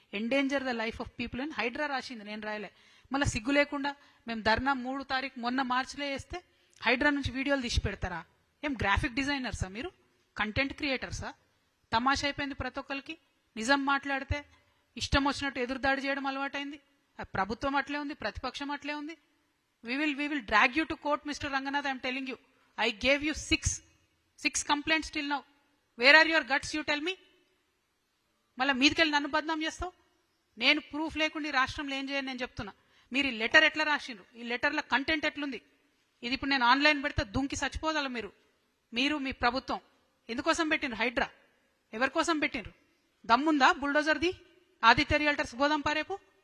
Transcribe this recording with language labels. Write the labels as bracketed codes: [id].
[en] endanger the life of people [te] అని హైడ్రా రాసింది, నేను రాయలే. మళ్ళీ సిగ్గు లేకుండా మేము ధర్నా 3 తారీఖు మొన్న మార్చిలో వేస్తే హైడ్రా నుంచి వీడియోలు తీసి పెడతారా? ఏం గ్రాఫిక్ డిజైనర్సా మీరు? కంటెంట్ క్రియేటర్సా? తమాషా అయిపోయింది ప్రతి ఒక్కరికి. నిజం మాట్లాడితే ఇష్టం వచ్చినట్టు ఎదురుదాడి చేయడం అలవాటైంది. ప్రభుత్వం అట్లే ఉంది, ప్రతిపక్షం అట్లే ఉంది. [en] we will drag you to court, Mr. Ranganath. I am telling you, I gave you six complaints till now. Where are your guts? You tell me. [te] మళ్ళీ మీదికెళ్ళి నన్ను బద్నాం చేస్తావు. నేను ప్రూఫ్ లేకుండా రాష్ట్రంలో ఏం చేయని నేను చెప్తున్నా. మీరు ఈ లెటర్ ఎట్లా రాసిండ్రు, ఈ లెటర్ల కంటెంట్ ఎట్లుంది, ఇది ఇప్పుడు నేను ఆన్లైన్ పెడితే దుంకి చచ్చిపోదాల మీరు మీ ప్రభుత్వం ఎందుకోసం పెట్టిండ్రు హైడ్రా, ఎవరి కోసం పెట్టిండ్రు, దమ్ముందా బుల్డోజర్ది ఆదిత్య రియల్టర్స్ పోదాం పారేపు,